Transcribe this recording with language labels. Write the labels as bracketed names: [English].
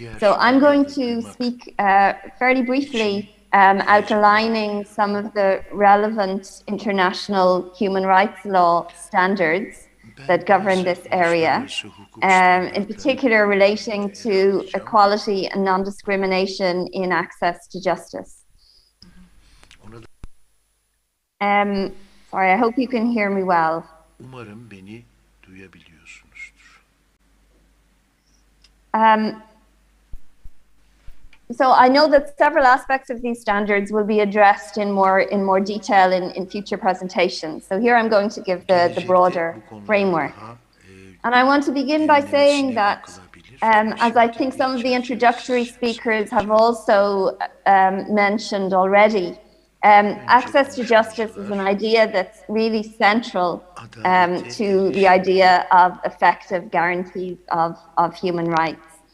[English] So I'm going to speak fairly briefly, outlining some of the relevant international human rights law standards that govern this area, in particular relating to equality and non-discrimination in access to justice. Sorry, I hope you can hear me well. [Turkish] Umarım beni duyabiliyorsunuzdur. [English] So I know that several aspects of these standards will be addressed in more detail in future presentations. So here I'm going to give the broader framework. And I want to begin by saying that, as I think some of the introductory speakers have also mentioned already, access to justice is an idea that's really central to the idea of effective guarantees of human rights.